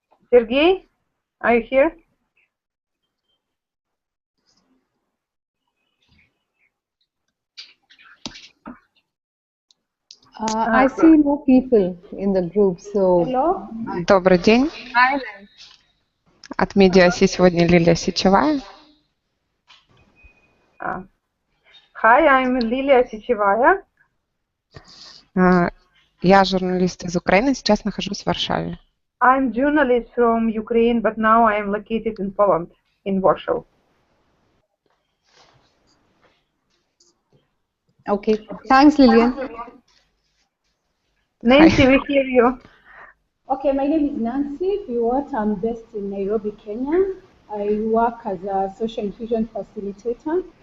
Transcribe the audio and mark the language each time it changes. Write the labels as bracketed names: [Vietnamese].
[English] Sergey, are you here? I see no people in the group, so... Hello. [Russian] Добрый день. [English] Hi. [Russian] От Медиаси сегодня Лилия Сечевая. [English] Hi, I'm Lilia Сечевая. [Russian] Я журналист из Украины, сейчас нахожусь в Варшаве. [English] I'm journalist from Ukraine, but now I am located in Poland, in Warsaw. Okay, thanks, Lillian. Nancy, we hear you. Okay, my name is Nancy Biwot. I'm based in Nairobi, Kenya. I work as a social inclusion facilitator.